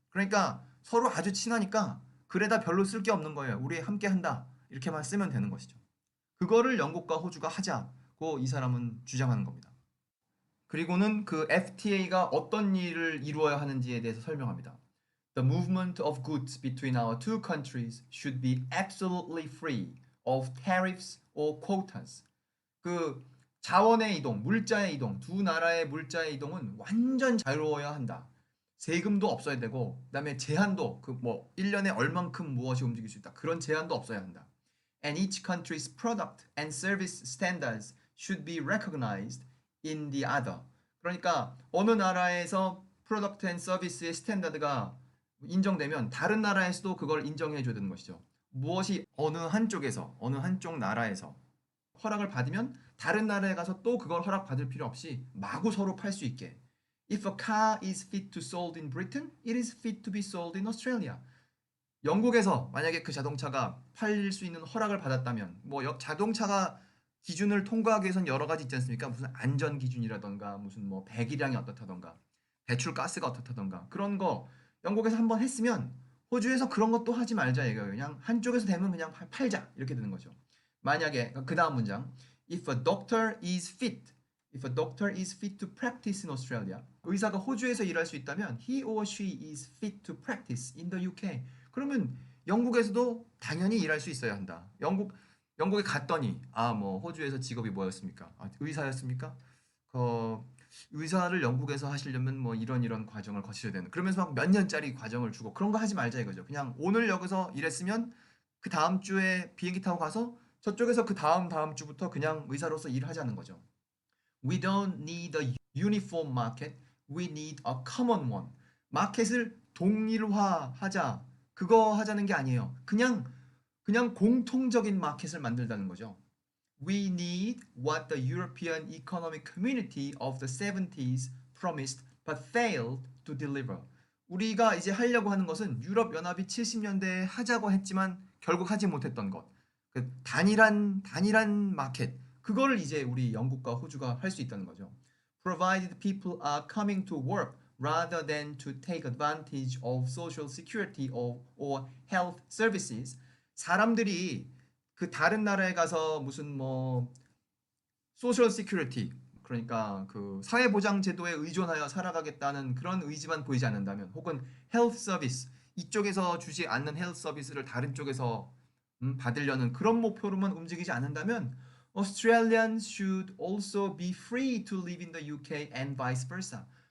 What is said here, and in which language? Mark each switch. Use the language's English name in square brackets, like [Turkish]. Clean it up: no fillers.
[Korean] 그러니까 서로 아주 친하니까 글에다 별로 쓸 게 없는 거예요. 우리 함께 한다. 이렇게만 쓰면 되는 것이죠. 그거를 영국과 호주가 하자고 이 사람은 주장하는 겁니다. 그리고는 그 FTA가 어떤 일을 이루어야 하는지에 대해서 설명합니다. [English] The movement of goods between our two countries should be absolutely free of tariffs or quotas. [Korean] 그 자원의 이동, 물자의 이동, 두 나라의 물자의 이동은 완전 자유로워야 한다. 세금도 없어야 되고, 그다음에 제한도 그 뭐 1년에 얼만큼 무엇이 움직일 수 있다. 그런 제한도 없어야 한다. [English] And each country's product and service standards should be recognized in the other. [Korean] 그러니까 어느 나라에서 프로덕트 앤 서비스의 스탠다드가 인정되면 다른 나라에서도 그걸 인정해 줘야 되는 것이죠. 무엇이 어느 한쪽에서 어느 한쪽 나라에서 허락을 받으면 다른 나라에 가서 또 그걸 허락받을 필요 없이 마구 서로 팔 수 있게. [English] If a car is fit to sold in Britain, it is fit to be sold in Australia. [Korean] 영국에서 만약에 그 자동차가 팔릴 수 있는 허락을 받았다면 뭐 자동차가 기준을 통과하기 위해서는 여러 가지 있지 않습니까? 무슨 안전 기준이라던가 무슨 뭐 배기량이 어떻다던가 배출 가스가 어떻다던가 그런 거 영국에서 한번 했으면 호주에서 그런 것도 하지 말자 이거예요. 그냥 한쪽에서 되면 그냥 팔자 이렇게 되는 거죠. 만약에 그 다음 문장 [English] If a doctor is fit to practice in Australia. [Korean] 의사가 호주에서 일할 수 있다면 [English] he or she is fit to practice in the UK. [Korean] 그러면 영국에서도 당연히 일할 수 있어야 한다. 영국에 갔더니 뭐 호주에서 직업이 뭐였습니까? 의사였습니까? 의사를 영국에서 하시려면 뭐 이런 과정을 거치셔야 되는. 그러면서 막 몇 년짜리 과정을 주고 그런 거 하지 말자 이거죠. 그냥 오늘 여기서 일했으면 그 다음 주에 비행기 타고 가서 저쪽에서 그 다음 주부터 그냥 의사로서 일하자는 거죠. [English] We don't need a uniform market. We need a common one. [Korean] 마켓을 동일화하자. 그거 하자는 게 아니에요. 그냥 공통적인 마켓을 만들자는 거죠. [English] We need what the European Economic Community of the 70s promised but failed to deliver. [Korean] 우리가 이제 하려고 하는 것은 유럽 연합이 70년대에 하자고 했지만 결국 하지 못했던 것. 그 단일한 마켓. 그거를 이제 우리 영국과 호주가 할 수 있다는 거죠. [English] Provided people are coming to work rather than to take advantage of social security or health services. [Korean] 사람들이 그 다른 나라에 가서 무슨 뭐 소셜 시큐리티 그러니까 그 사회보장 제도에 의존하여 살아가겠다는 그런 의지만 보이지 않는다면 혹은 헬스 서비스 이쪽에서 주지 않는 헬스 서비스를 다른 쪽에서 받으려는 그런 목표로만 움직이지 않는다면 [English] Australians should also be free to live in the UK and vice versa.